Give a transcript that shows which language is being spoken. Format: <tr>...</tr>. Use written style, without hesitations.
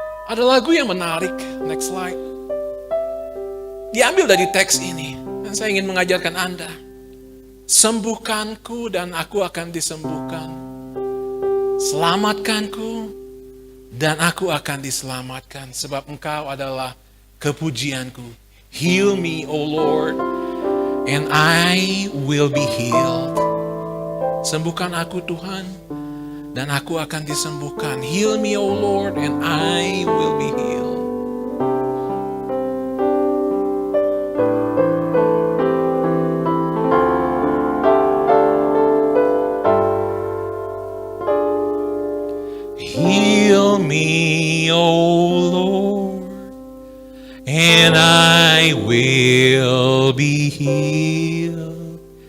<id>Ada lagu yang menarik, next slide. Diambil dari teks ini, dan saya ingin mengajarkan Anda. Sembuhkanku dan aku akan disembuhkan. Selamatkanku dan aku akan diselamatkan, sebab engkau adalah kepujianku.</id> <en>Heal me, O Lord, and I will be healed.</en> <id>Sembuhkan aku Tuhan, dan aku akan disembuhkan.</id> <en>Heal me, O Lord, and I will be healed. Heal me, O Lord, and I will be healed.</en>